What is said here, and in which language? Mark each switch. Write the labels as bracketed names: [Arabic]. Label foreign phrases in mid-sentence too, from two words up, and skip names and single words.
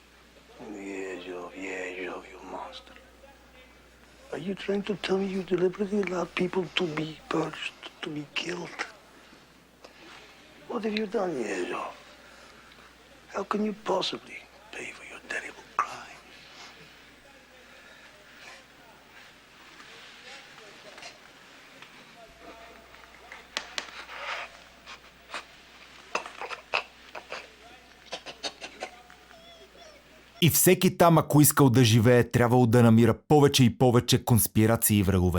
[English] Yezhov, you monster. Are you trying to tell me you deliberately allowed people to be purged, to be killed? What have you done, Yezhov? How can you possibly pay for your terrible crime? [Bulgarian] И всеки там, ако искал да живее, трябвало да намира повече и повече конспирации и врагове.